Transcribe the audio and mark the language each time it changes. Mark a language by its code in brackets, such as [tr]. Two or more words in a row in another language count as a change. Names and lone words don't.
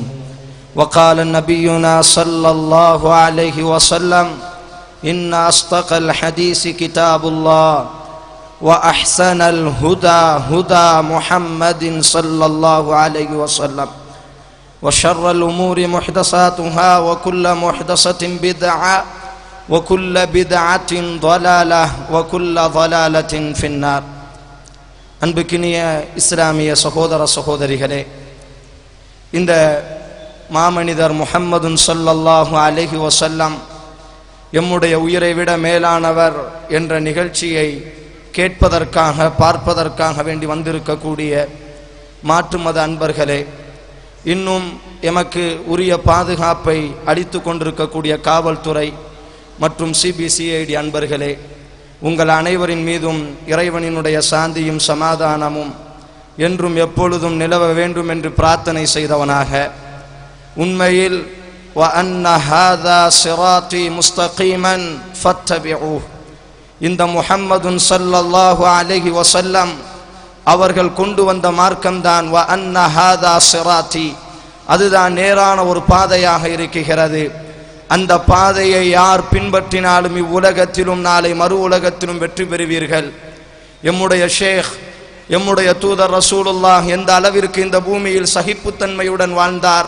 [ar] وقال نبينا صلى الله عليه وسلم: إن أصدق الحديث كتاب الله، وأحسن الهدى هدى محمد صلى الله عليه وسلم، وشر الأمور محدثاتها، وكل محدثة بدعة، وكل بدعة ضلالة، وكل ضلالة في النار. [ta] அன்புக்கினிய இஸ்லாமிய சகோதர சகோதரிகளே, இந்த மாமனிதர் முஹம்மதுன் ஸல்லல்லாஹு அலைஹி வஸல்லம் எம்முடைய உயிரை விட மேலானவர் என்ற நிகழ்ச்சியை கேட்பதற்காக பார்ப்பதற்காக வேண்டி வந்திருக்கக்கூடிய மாற்று மத அன்பர்களே, இன்னும் எமக்கு உரிய பாதுகாப்பை அளித்து கொண்டிருக்கக்கூடிய காவல்துறை மற்றும் சிபிசிஐடி அன்பர்களே, உங்கள் அனைவரின் மீதும் இறைவனினுடைய சாந்தியும் சமாதானமும் என்றும் எப்பொழுதும் நிலவ வேண்டும் என்று பிரார்த்தனை செய்தவனாக, [ar] உண்மையில் وَأَنَّ هَذَا صِرَاطِي مُسْتَقِيمًا فَاتَّبِعُوهُ, [ta] இந்த முஹம்மதுன் ஸல்லல்லாஹு அலைஹி வஸல்லம் அவர்கள் கொண்டு வந்த மார்க்கம்தான் [ar] وَأَنَّ هَذَا صِرَاطِي, [ta] அதுதான் நேரான ஒரு பாதையாக இருக்கிறது. அந்த பாதையை யார் பின்பற்றினாலும் இவ்வுலகத்திலும் நாளை மறு உலகத்திலும் வெற்றி பெறுவீர்கள். எம்முடைய ஷேக், எம்முடைய தூதர் ரசூலுல்லாஹ் எந்த அளவிற்கு இந்த பூமியில் சகிப்புத்தன்மையுடன் வாழ்ந்தார்,